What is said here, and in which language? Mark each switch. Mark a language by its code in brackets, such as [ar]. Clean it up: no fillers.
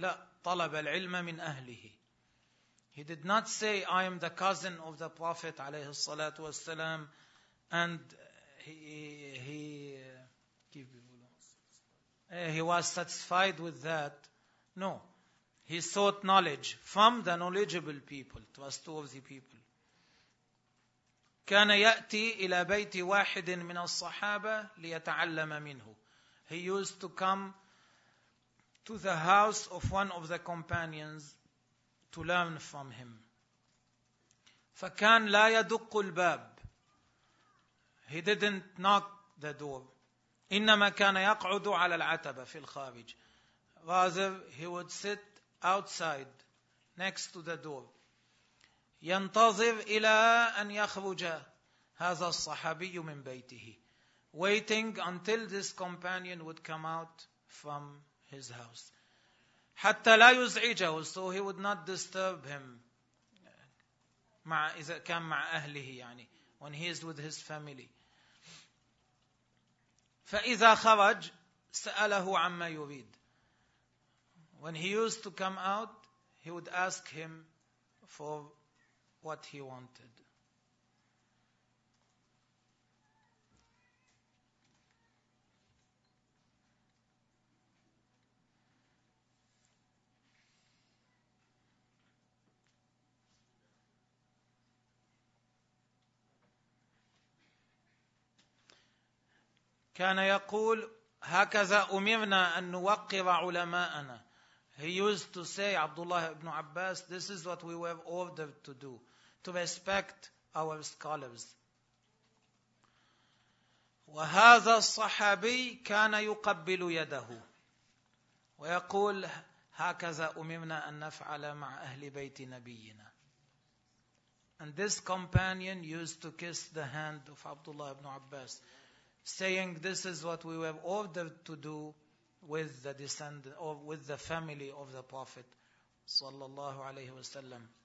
[ar] لا, طلب العلم من أهله. [en] He did not say, I am the cousin of the Prophet [ar] عليه الصلاة والسلام, [en] and he was satisfied with that. No. He sought knowledge from the knowledgeable people. It was two of the people. [ar] كان يأتي إلى بيت واحد من الصحابة ليتعلم منه. [en] He used to come to the house of one of the companions to learn from him. [ar] فكان لا يدق الباب. [en] He didn't knock the door. [ar] إنما كان يقعد على العتبة في الخارج. [en] Rather, he would sit outside next to the door. [ar] ينتظر إلى أن يخرج هذا الصحابي من بيته. [en] Waiting until this companion would come out from his house. [ar] حتى لا يزعجه, [en] so he would not disturb him [ar] مع, إذا كان مع أهله يعني, [en] when he is with his family. [ar] فإذا خرج سأله عما يريد. [en] When he used to come out, he would ask him for what he wanted. [ar] كان يقول هكذا أمرنا أن نوقر علماءنا. [en] He used to say, Abdullah ibn Abbas, this is what we were ordered to do, to respect our scholars. [ar] وهذا الصحابي كان يقبل يده ويقول هكذا أممنا أن نفعل مع أهل بيت نبينا. [en] And this companion used to kiss the hand of Abdullah ibn Abbas, saying, this is what we were ordered to do with the descendant or with the family of the Prophet sallallahu alayhi wa sallam.